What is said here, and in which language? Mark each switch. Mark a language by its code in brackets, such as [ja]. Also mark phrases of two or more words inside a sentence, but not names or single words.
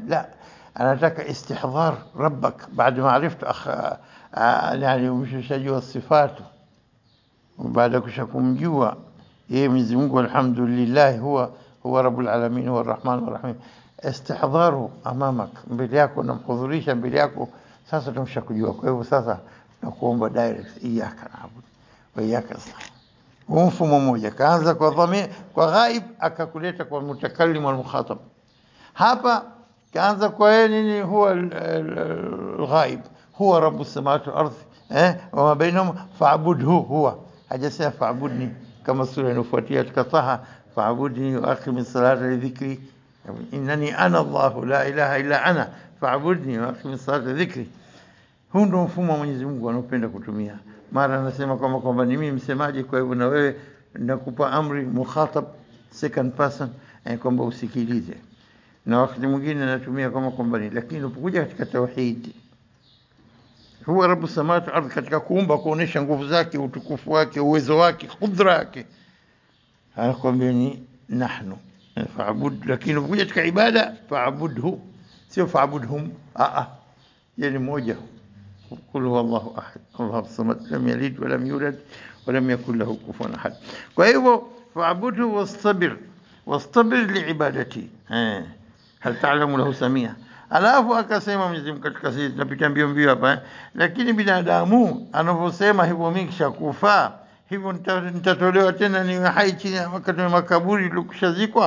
[sw] La, anataka [ar] استحضار ربك بعد ما عرفت [sw] yani umshajua الصفات, baada kushakumjua yeye Mwenyezi Mungu alhamdulillah [ar] هو رب العالمين هو الرحمن الرحيم. استحضار أمامك, [sw] mbele yako, namhudhurisha mbele yako. Sasa tumshakujua, kwa hivyo sasa nakuomba direct [ar] إياك نعبد وإياك نستعين. [sw] Mfumo mmoja kaanza kwa dhamir, kwa ghaib, akakuleta kwa [ar] متكلم والمخاطب. [sw] Hapa kaanza kwa yeye nini, [ar] هو الغائب, هو رب السماوات والأرض وما بينهما فاعبده هو. Hajasema fa'budni [sw] kama sura inayofuatia katika Taha, [ar] فاعبدني وأقم الصلاة لذكري إنني أنا الله لا إله إلا أنا فاعبدني وأقم الصلاة لذكري. [sw] Huu ndio mfumo wa Mwenyezi Mungu anapenda kutumia. Mara anasema kwamba ni mimi msemaji, kwa hivyo na wewe nakupa amri mukhatab [en] second person, [sw] kwamba usikilize. Na wakati mwingine anatumia kwamba ni, lakini unapokuja katika tauhid, [ar] هو رب السماوات والأرض, [sw] katika kuumba kuonesha nguvu zake, utukufu wake, uwezo wake, kudra yake, anakuambia ni [ar] نحن فاعبد. [sw] Lakini unapokuja katika ibada fa'budhu, sio fa'budhum, yani moja. [ar] قل هو الله أحد الله الصمد لم يلد ولم يولد ولم يكن له كفوا أحد. [sw] kwa hivyo [ar] فاعبده واصطبر لعبادته هل تعلم له سميا. [sw] Alafu akasema Mwenyezi Mungu katika sisi tunapita mbio hapa, lakini binadamu anavyosema hivyo, mimi kishakufa hivyo nitatolewa tena ni hai chini wakati wa makaburi ilikushazikwa.